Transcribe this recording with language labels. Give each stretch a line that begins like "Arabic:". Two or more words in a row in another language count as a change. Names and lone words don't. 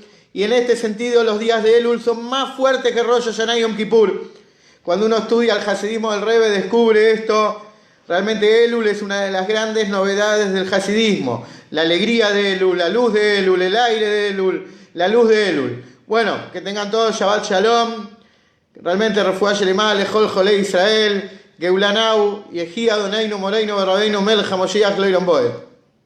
Spanish: Y en este sentido los días de Elul son más fuertes que Rosh Hashanah y Yom Kippur. Cuando uno estudia el hasidismo del Rebbe descubre esto. Realmente Elul es una de las grandes novedades del hasidismo. La alegría de Elul, la luz de Elul, el aire de Elul, la luz de Elul. Bueno, que tengan todos
Hebrew: שבת שלום. Realmente רפואה שלמה, לכל חולי ישראל, גאולה נאו, יחי אדוננו מורנו ורבינו מלך המשיח לעולם ועד.